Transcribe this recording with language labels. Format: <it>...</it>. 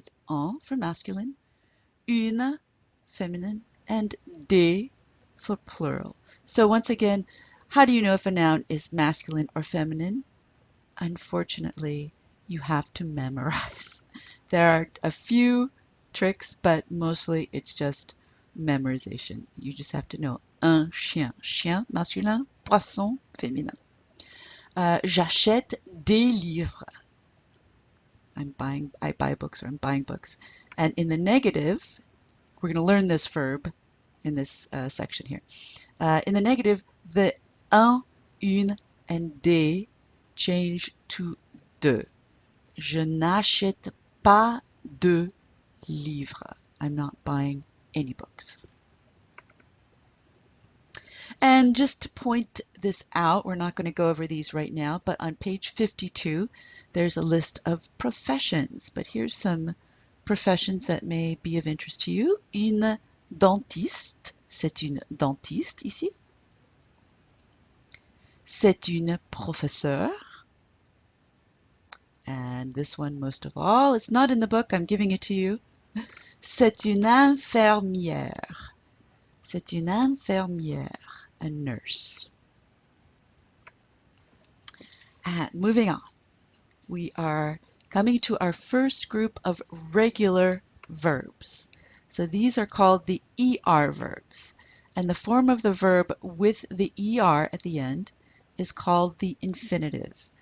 <en>It's un for masculine, une feminine, and des for plural. So once again, how do you know if a noun is masculine or feminine? Unfortunately, you have to memorize. There are a few tricks, but mostly it's just memorization. You just have to know</en> <fr>un chien. Chien masculin, poisson féminin. J'achète des livres.</fr> <en>I buy books, or I'm buying books. And in the negative, we're going to learn this verb in this section here. In the negative, the un, une, and des change to de.</en> <fr>Je n'achète pas de livres.</fr> <en>I'm not buying any books. And just to point this out, we're not going to go over these right now, but on page 52, there's a list of professions. But here's some professions that may be of interest to you.</en> <fr>Une dentiste, c'est une dentiste ici. C'est une professeure.</fr> <en>And this one, most of all, it's not in the book, I'm giving it to you.</en> <fr>C'est une infirmière. C'est une infirmière,</fr> <en>a nurse. And moving on, we are coming to our first group of regular verbs. So these are called the ER verbs. And the form of the verb with the ER at the end is called the infinitive.</en>